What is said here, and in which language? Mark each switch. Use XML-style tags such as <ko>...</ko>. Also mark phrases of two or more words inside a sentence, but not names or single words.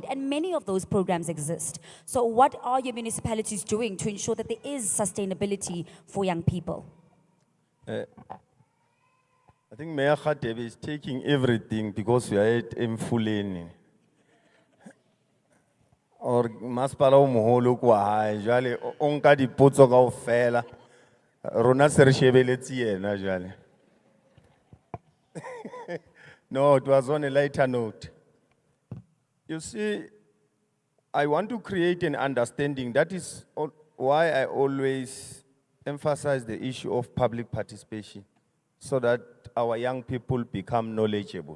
<en>And many of those programs exist. So what are your municipalities doing to ensure that there is sustainability for young people? I think Mayor Khatebe is taking everything because we are at Mfuleni.</en> <st>Or masipala o moholo kwa hae jwale o nka dipotso kaofela rona se re shebeletse yena jwale.</st> <en>No, it was on a lighter note. You see, I want to create an understanding. That is why I always emphasize the issue of public participation, so that our young people become knowledgeable.</en>